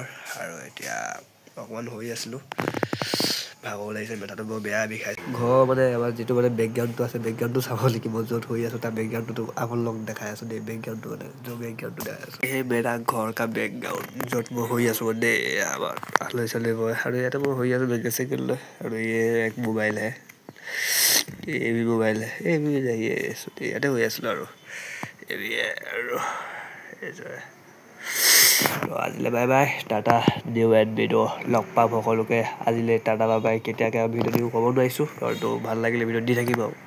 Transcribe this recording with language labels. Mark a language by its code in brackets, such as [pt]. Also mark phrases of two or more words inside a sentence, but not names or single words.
[as] আৰু এতিয়া অকণমান শুই আছিলোঁ, ভাগৰ লাগিছে, মাথাটো বৰ বেয়া বিষাইছে। ঘৰ মানে আমাৰ যিটো মানে বেকগ্ৰাউণ্ডটো আছে, বেকগ্ৰাউণ্ডটো চাব লাগিব, য'ত শুই আছোঁ তাৰ বেকগ্ৰাউণ্ডটো আপোনালোক দেখাই আছোঁ দেই, বেকগ্ৰাউণ্ডটো মানে য'ত বেকগ্ৰাউণ্ডটো দেখাই আছোঁ সেই [hi] मेरा घर का बैकग्राउंड, [as] য'ত মই শুই আছোঁ দেই। আমাৰ আলহী চালহী বয় আৰু ইয়াতে মই শুই আছোঁ বেগেল চেগেল লৈ। আৰু [hi] ये एक मोबाइल है, ये भी मोबाइल है, ये भी जाइए [as] ইয়াতে শুই আছিলোঁ আৰু [hi] ये भी है [as] আৰু আজিলৈ [en] bye bye, [as] টাটা, নিউ এড ভিডিঅ' লগ পাম সকলোকে। আজিলৈ টাটা [en] bye bye, [as] কেতিয়াকৈ ভিডিঅ' দিওঁ ক'ব নোৱাৰিছোঁ, আৰু ভাল লাগিলে ভিডিঅ' দি থাকিম আৰু।